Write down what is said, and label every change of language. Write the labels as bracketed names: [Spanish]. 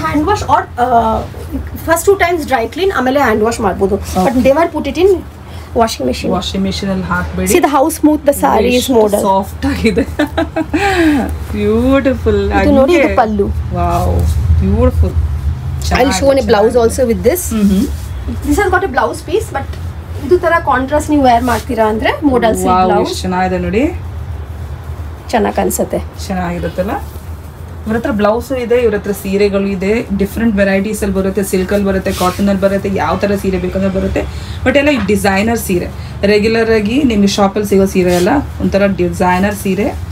[English] hand wash or first 2 times dry clean [Kannada] ಆಮೇಲೆ hand wash ಮಾಡಬಹುದು. [English] but never put it in washing machine [Kannada] ಅಲ್ಲಿ ಹಾಕಬೇಡಿ. [English] See the how smooth the saree is model. [Kannada] Soft ಆಗಿದೆ. Beautiful. ಇದು ನೋಡಿ ಇದು ಪಲ್ಲು. [English] Wow beautiful. I'll show a blouse also with this. This has got a blouse piece but [Kannada] ಇದು ತರ contrast ನೀವು wear ಮಾಡ್ತೀರಾ ಅಂದ್ರೆ [English] modal silk blouse. [Kannada] ಚೆನ್ನಾಗಿದೆ ನೋಡಿ. ಚೆನ್ನಾಗಿ ಕಾಣಿಸುತ್ತೆ. ಚೆನ್ನಾಗಿರುತ್ತಲ್ಲ. ಇವ್ರ ಹತ್ರ ಬ್ಲೌಸು ಇದೆ, ಇವ್ರ ಹತ್ರ ಸೀರೆಗಳು ಇದೆ. ಡಿಫ್ರೆಂಟ್ ವೆರೈಟೀಸ್ ಅಲ್ಲಿ ಬರುತ್ತೆ. ಸಿಲ್ಕಲ್ಲಿ ಬರುತ್ತೆ, ಕಾಟನ್ ಅಲ್ಲಿ ಬರುತ್ತೆ, ಯಾವ ಥರ ಸೀರೆ ಬೇಕಂದ್ರೆ ಬರುತ್ತೆ. ಬಟ್ ಎಲ್ಲ ಡಿಸೈನರ್ ಸೀರೆ. ರೆಗ್ಯುಲರ್ ಆಗಿ ನಿಮ್ಗೆ ಶಾಪಲ್ಲಿ ಸಿಗೋ ಸೀರೆ ಅಲ್ಲ, ಒಂಥರ ಡಿಸೈನರ್ ಸೀರೆ.